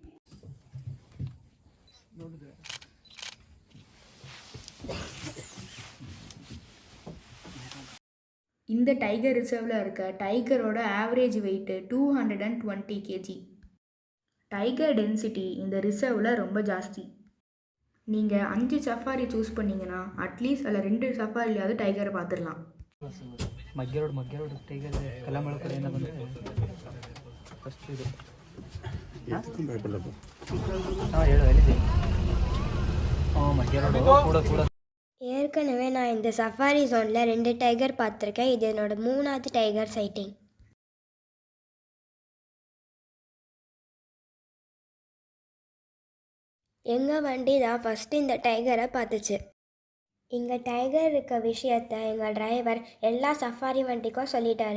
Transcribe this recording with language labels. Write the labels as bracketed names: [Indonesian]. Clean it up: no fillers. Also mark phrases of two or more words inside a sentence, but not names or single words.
[Tamil] இந்த டைகர் ரிசர்வில் இருக்க டைகரோட [English] average weight [Tamil] 220 kg. [English] tiger density [Tamil] இந்த ரிசர்வில் ரொம்ப ஜாஸ்தி. நீங்கள் 5 [English] safari choose [Tamil] பண்ணிங்கன்னா அட்லீஸ்ட் அதில் 2 சஃபாரிலையாவது டைகரை பார்த்துடலாம். [Kannada] ಮಗ್ಗೆರೋಡು ಟೈಗರ್ ಕಲ್ಲಮಳ ಕಡೆಯಿಂದ ಬಂದರೆ ಫಸ್ಟ್ ಇದು ಹೇಳು ಎಲ್ಲಿದೆ ಮಗ್ಗೆರೋಡು ಕೂಡ. [Tamil] ஏற்கனவே நான் இந்த சஃபாரி ஜோனில் 2 டைகர் பார்த்துருக்கேன். இது என்னோட 3வது [English] tiger sighting. [Tamil] எங்கள் வண்டி தான் ஃபஸ்ட்டு இந்த டைகரை பார்த்துச்சு. இங்கே டைகர் இருக்க விஷயத்த எங்கள் டிரைவர் எல்லா சஃபாரி வண்டிக்கும் சொல்லிட்டாரு.